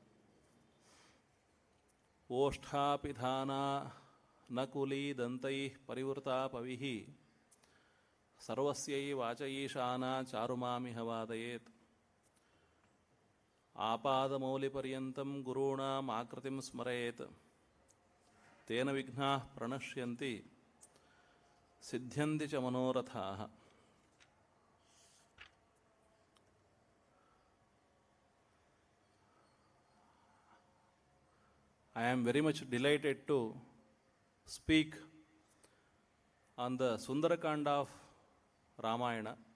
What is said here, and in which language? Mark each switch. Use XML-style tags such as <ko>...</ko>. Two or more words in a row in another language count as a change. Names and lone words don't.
<sa>ಓಷ್ಠಾಪಿಧಾನಾ ನಕುಲೀದಂತೈಃ ಪರಿವೃತಾ ಪವಿಃ ಸರ್ವಸ್ಯೈ ವಾಚಯೀಶಾನಾ ಚಾರುಮಾಮಿಹ ವಾದಯೇತ್. ಆಪಾದಮೌಲಿಪರ್ಯಂತಂ ಗುರೂಣಾಂ ಆಕೃತಿಂ ಸ್ಮರೇತ್. ತೇನ ವಿಘ್ನಾಃ ಪ್ರಣಶ್ಯಂತಿ ಸಿದ್ಧ್ಯಂತಿ ಚ ಮನೋರಥಾಃ.</sa> <en>I am very much delighted to speak on the Sundarakanda of Ramayana.</en>